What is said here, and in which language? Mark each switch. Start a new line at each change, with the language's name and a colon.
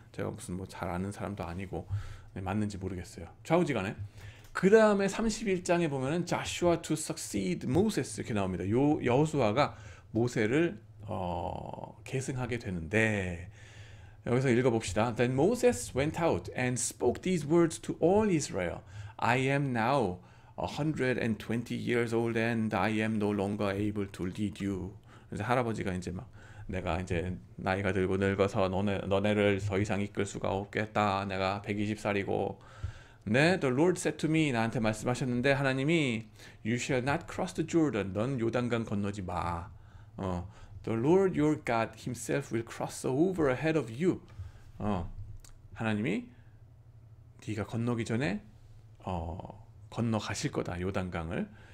Korean: 제가 무슨 뭐 잘 아는 사람도 아니고 맞는지 모르겠어요. 좌우지간에. 그 다음에 31장에 보면은
English: Joshua to succeed Moses
Korean: 이렇게 나옵니다. 여호수아가 모세를 계승하게 되는데, 여기서 읽어봅시다.
English: Then Moses went out and spoke these words to all Israel. I am now 120 years old and I am no longer able to lead you.
Korean: 그래서 할아버지가 이제 막 내가 이제 나이가 들고 늙어서 너네를 더 이상 이끌 수가 없겠다. 내가 120살이고.
English: 네, the Lord said to me,
Korean: 나한테 말씀하셨는데 하나님이
English: You shall not cross the Jordan.
Korean: 넌 요단강 건너지 마.
English: The Lord your God himself will cross over ahead of you.
Korean: 하나님이 네가 건너기 전에 건너가실 거다 요단강을.